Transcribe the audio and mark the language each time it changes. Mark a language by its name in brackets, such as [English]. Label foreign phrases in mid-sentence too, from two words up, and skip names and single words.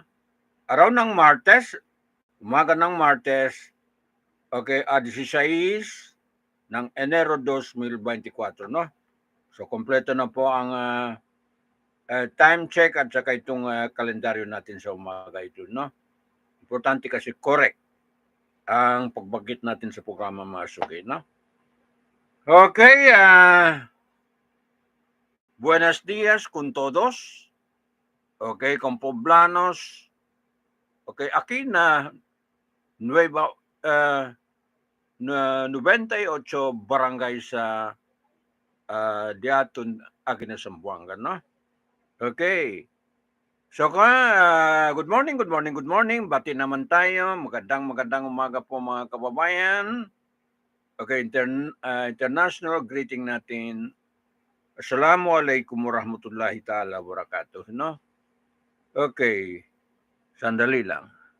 [Filipino] Araw ng Martes, umaga ng Martes, okay, 16 ng Enero 2024, no? So, kompleto na po ang [English] time check [Filipino] at saka itong kalendaryo natin sa umaga ito, no? Importante kasi correct ang pagbagit natin sa programa, mga suki, no? [Chavacano] Okay, buenos días con todos. Okay, con poblanos. Okay, aquí na Nueva, 98 barangay sa Diatun, Aguina, Zamboanga, [Filipino] no? Okay. [English] So, good morning, good morning, good morning. [Filipino] Bati naman tayo. Magandang umaga po, mga kababayan. Okay, [English] international greeting [Filipino] natin. [Arabic] السلام عليكم ورحمة الله تعالى وبركاته, no? Okay, sandali lang.